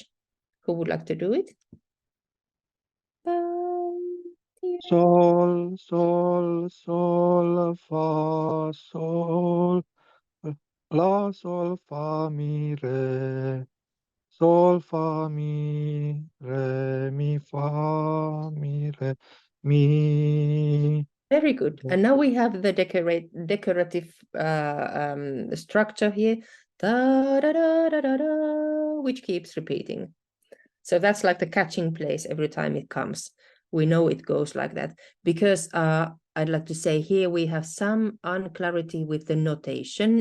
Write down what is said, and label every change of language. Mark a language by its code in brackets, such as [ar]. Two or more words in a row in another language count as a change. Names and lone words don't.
[en] Who would like to do it? Sol, sol, sol, fa, sol, la, sol, fa, mi, re. Sol, fa, mi, re, mi, fa, mi, re, mi. Very good. And now we have the decorative structure here, da, da, da, da, da, da, which keeps repeating. So that's like the catching place every time it comes. We know it goes like that because I'd like to say here we have some unclarity with the notation.